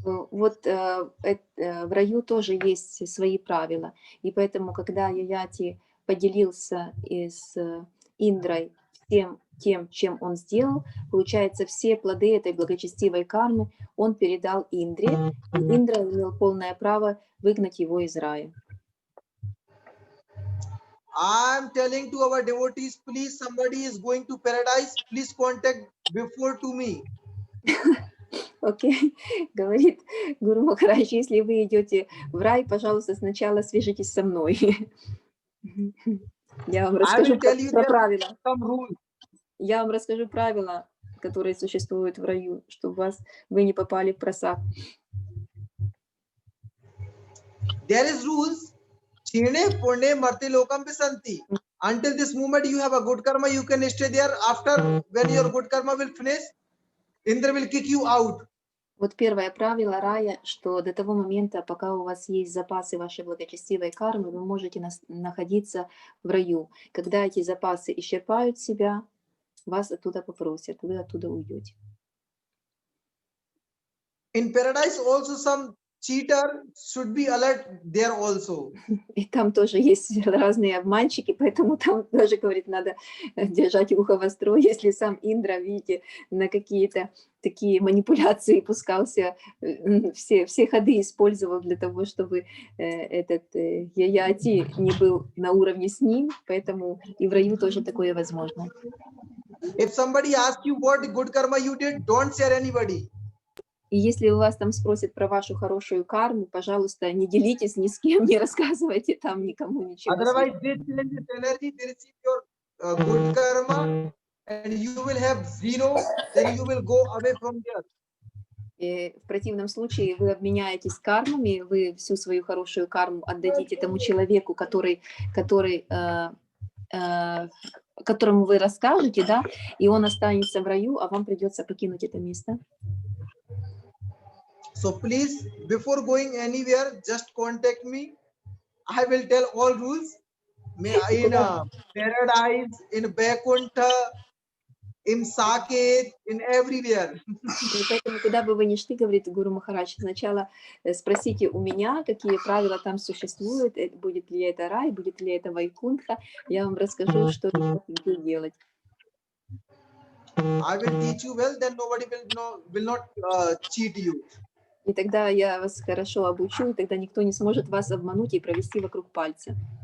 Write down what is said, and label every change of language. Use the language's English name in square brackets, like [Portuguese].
[Russian] Вот в раю тоже есть свои правила. И поэтому, когда Яяти поделился с Индрой тем, чем он сделал, получается, все плоды этой благочестивой кармы он передал Индре, и Индра имел полное право выгнать его из рая. [English] I'm telling to our devotees, please, somebody is going to paradise, please contact before to me. [Russian] Окей, говорит Гуру Махарадж, если вы идете в рай, пожалуйста, сначала свяжитесь со мной. Я вам расскажу про правила. Я вам расскажу правила, которые существуют в раю, чтобы вы не попали в просак. [English] There is rules. [Sanskrit] Chine pune marte lokam pisanti. [English] Until this moment you have a good karma, you can stay there. After, when your good karma will finish, Indra will kick you out. [Russian] Вот первое правило рая, что до того момента, пока у вас есть запасы вашей благочестивой кармы, вы можете находиться в раю. Когда эти запасы исчерпают себя, вас оттуда попросят, вы оттуда уйдете. [English] In paradise also some cheater should be alert there also. [Russian] И там тоже есть разные обманщики, поэтому там тоже, говорит, надо держать ухо востро. Если сам Индра, видите, на какие-то такие манипуляции пускался, все ходы использовал для того, чтобы этот Яяти не был на уровне с ним, поэтому и в раю тоже такое возможно. [English] If somebody asks you what good karma you did, don't share anybody. [Russian] И если у вас там спросят про вашу хорошую карму, пожалуйста, не делитесь ни с кем, не рассказывайте там никому ничего. [English] Otherwise, they change this energy, they receive your good karma, and you will have zero, then you will go away from there. [Russian] И в противном случае вы обменяетесь кармами, вы всю свою хорошую карму отдадите тому человеку, которому вы расскажете, да, и он останется в раю, а вам придется покинуть это место. [English] So please, before going anywhere, just contact me. I will tell all rules. In paradise, in Vaikuntha, in Saket, in everywhere. [Russian] Поэтому, куда бы вы ни шли, говорит Гуру Махарадж, сначала спросите у меня, какие правила там существуют, будет ли это рай, будет ли это Вайкунтха. Я вам расскажу, что где делать. [English] I will teach you well, then nobody will not cheat you. [Russian] И тогда я вас хорошо обучу, и тогда никто не сможет вас обмануть и провести вокруг пальца.